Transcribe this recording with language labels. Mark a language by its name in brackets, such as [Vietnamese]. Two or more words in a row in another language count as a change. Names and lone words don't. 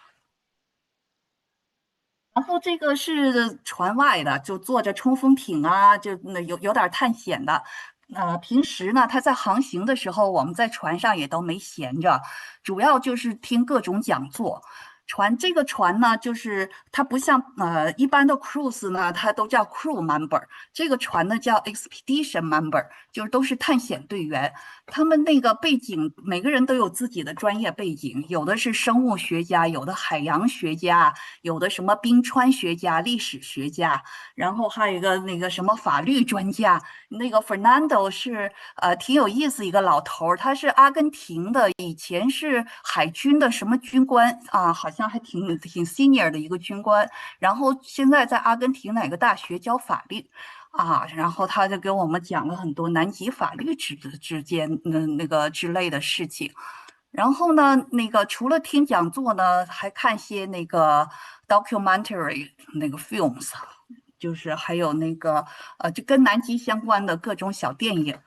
[Chinese] 然後這個是船外的，就坐着衝鋒艇就有點探險的。平時呢，他在航行的時候，我們在船上也都沒閒着，主要就是聽各種講座。這個船呢，就是它不像一般的 cruise 呢，它都叫 [English] crew member， [Chinese] 這個船呢叫 [English] expedition member， [Chinese] 就是都是探險隊員。他們那個背景，每個人都有自己的專業背景，有的是生物學家，有的海洋學家，有的什麼冰川學家、歷史學家，然後還有一個那個什麼法律專家。那個 Fernando 是挺有意思一個老頭，他是阿根廷的，以前是海軍的什麼軍官好像還挺 senior 的一個軍官，然後現在在阿根廷哪個大學教法律然後他就給我們講了很多南極法律之間那個之類的事情。然後呢，那個除了聽講座呢，還看些那個 documentary 那個 films， 就是還有那個就跟南極相關的各種小電影。